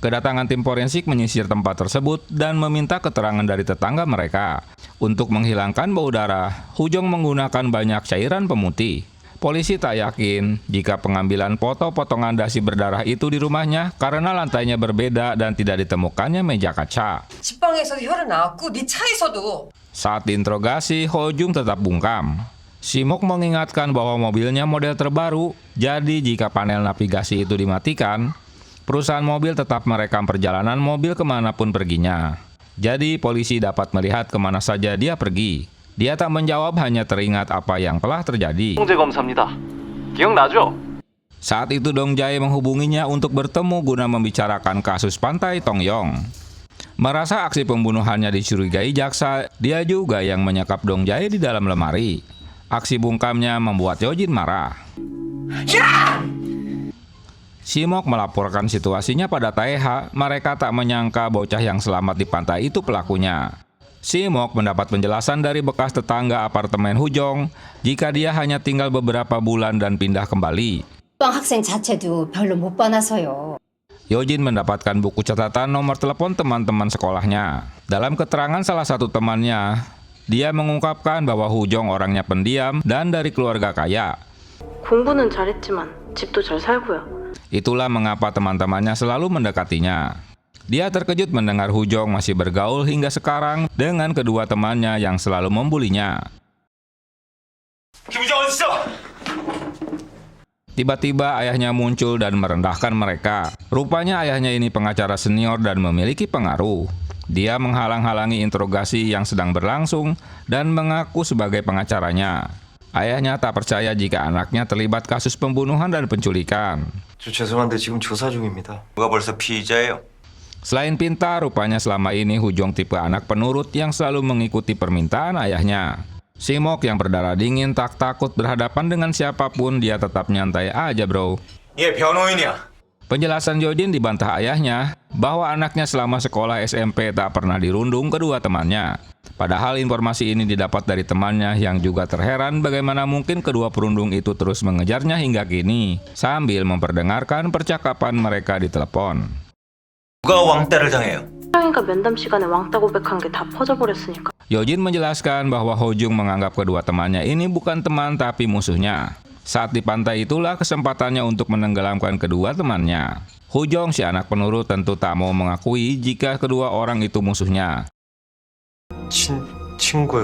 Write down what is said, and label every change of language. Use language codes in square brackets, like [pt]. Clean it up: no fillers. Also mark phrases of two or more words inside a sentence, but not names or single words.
[id] Kedatangan tim forensik menyisir tempat tersebut dan meminta keterangan dari tetangga mereka. Untuk menghilangkan bau darah, Hujong menggunakan banyak cairan pemutih. Polisi tak yakin jika pengambilan foto potongan dasi berdarah itu di rumahnya karena lantainya berbeda dan tidak ditemukannya meja kaca. [ko] 집방에서도 혈은 나왔고 네 차에서도. [id] Saat diinterogasi, Hojung tetap bungkam. Simok mengingatkan bahwa mobilnya model terbaru, jadi jika panel navigasi itu dimatikan, perusahaan mobil tetap merekam perjalanan mobil kemanapun perginya. Jadi polisi dapat melihat kemana saja dia pergi. Dia tak menjawab, hanya teringat apa yang telah terjadi. [ko] 홍제 검사입니다. 기억나죠? [id] Saat itu Dong Jae menghubunginya untuk bertemu guna membicarakan kasus Pantai Tongyong. Merasa aksi pembunuhannya dicurigai jaksa, dia juga yang menyekap Dong Jae di dalam lemari. Aksi bungkamnya membuat Yojin marah. Simok melaporkan situasinya pada Taeha. Mereka tak menyangka bocah yang selamat di pantai itu pelakunya. Simok mendapat penjelasan dari bekas tetangga apartemen Hujong jika dia hanya tinggal beberapa bulan dan pindah kembali. [ko] 학생 자체도 별로 못 봐놔서요. [id] Yojin mendapatkan buku catatan nomor telepon teman-teman sekolahnya. Dalam keterangan salah satu temannya, dia mengungkapkan bahwa Hujong orangnya pendiam dan dari keluarga kaya. [ko] 공부는 잘했지만 집도 잘 살고요. [id] Itulah mengapa teman-temannya selalu mendekatinya. Dia terkejut mendengar Hujong masih bergaul hingga sekarang dengan kedua temannya yang selalu membulinya. Tiba-tiba ayahnya muncul dan merendahkan mereka. Rupanya ayahnya ini pengacara senior dan memiliki pengaruh. Dia menghalang-halangi interogasi yang sedang berlangsung dan mengaku sebagai pengacaranya. Ayahnya tak percaya jika anaknya terlibat kasus pembunuhan dan penculikan. [ko] 죄송한데 지금 조사 중입니다. 누가 벌써 피의자예요? [id] Selain pintar, rupanya selama ini Hujong tipe anak penurut yang selalu mengikuti permintaan ayahnya. Simok yang berdarah dingin tak takut berhadapan dengan siapapun, dia tetap nyantai aja bro. [ko] 예, 변호인이야. [id] Penjelasan Yojin dibantah ayahnya bahwa anaknya selama sekolah SMP tak pernah dirundung kedua temannya. Padahal informasi ini didapat dari temannya yang juga terheran bagaimana mungkin kedua perundung itu terus mengejarnya hingga kini, sambil memperdengarkan percakapan mereka di telepon. [ko] 누가 왕따를 당해요? 사랑이가 면담 시간에 왕따 고백한 게 다 퍼져버렸으니까. [id] Yojin menjelaskan bahwa Hojung menganggap kedua temannya ini bukan teman tapi musuhnya. Saat di pantai itulah kesempatannya untuk menenggelamkan kedua temannya. Hujong, si anak penurut, tentu tak mau mengakui jika kedua orang itu musuhnya. [ko] 친구요.